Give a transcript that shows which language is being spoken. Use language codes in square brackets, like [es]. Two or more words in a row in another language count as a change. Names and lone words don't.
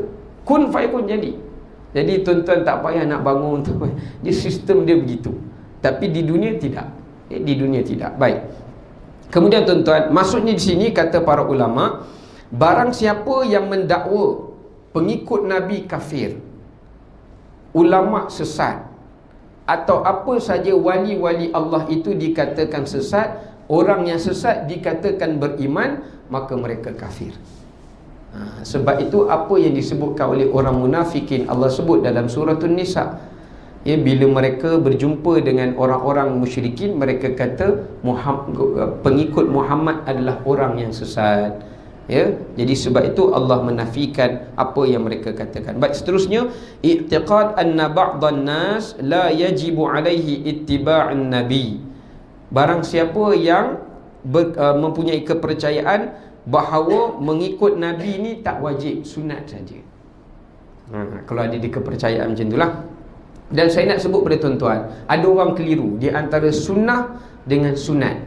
[ar] كن فيكون jadi. [ms] Jadi tuan-tuan tak payah nak bangun tu. Dia sistem dia begitu. Tapi di dunia tidak. Di dunia tidak. Baik. Kemudian tuan-tuan, maksudnya di sini kata para ulama, barang siapa yang mendakwa pengikut Nabi kafir, ulama sesat, atau apa saja wali-wali Allah itu dikatakan sesat, orang yang sesat dikatakan beriman, maka mereka kafir. Sebab itu apa yang disebutkan oleh orang munafikin Allah sebut dalam surah An-Nisa, ya, bila mereka berjumpa dengan orang-orang musyrikin, mereka kata pengikut Muhammad adalah orang yang sesat, ya. Jadi sebab itu Allah menafikan apa yang mereka katakan. Baik, seterusnya, [ar] اعتقاد أن بعض الناس لا يجب عليه اتباع النبي. [ms] Barang siapa yang mempunyai kepercayaan bahawa mengikut Nabi ni tak wajib, sunat saja. Kalau ada di kepercayaan macam itulah. Dan saya nak sebut pada tuan-tuan, ada orang keliru di antara sunnah dengan sunat.